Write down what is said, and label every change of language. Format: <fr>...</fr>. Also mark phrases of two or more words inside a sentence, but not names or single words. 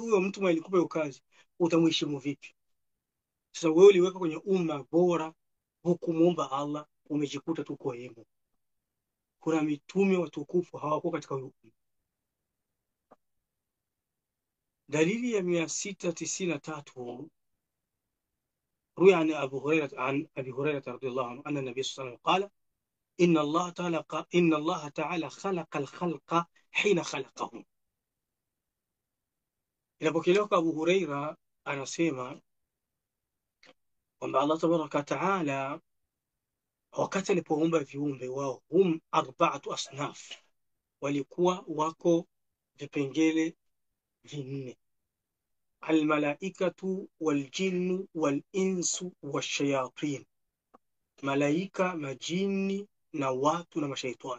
<sw>Huyo mtu mwenye alikupa hiyo kazi utamheshimu vipi? Sasa wewe uliweka kwenye umma bora, hukumuomba Allah, umejikuta tu kwa hemo. Kuna mitume watukufu hawakuwa katika huyo umma. Dalili ya</sw> <ar>693 روي عن أبي هريرة رضي الله عنه أن النبي صلى الله عليه وسلم قال إن الله تعالى خلق الخلق حين خلقهم.</ar> <sw>Inapokelewa kwa Abu Huraira anasema kwamba</sw> <ar>الله تبارك تعالى</ar> <sw>wakati alipoumba viumbe wao,</sw> <ar>هم أربعة أصناف,</ar> <sw>walikuwa wako vipengele vinne:</sw> <ar>الملائكة والجن والإنس والشياطين,</ar> <sw>malaika, majini na watu na mashaitani.</sw>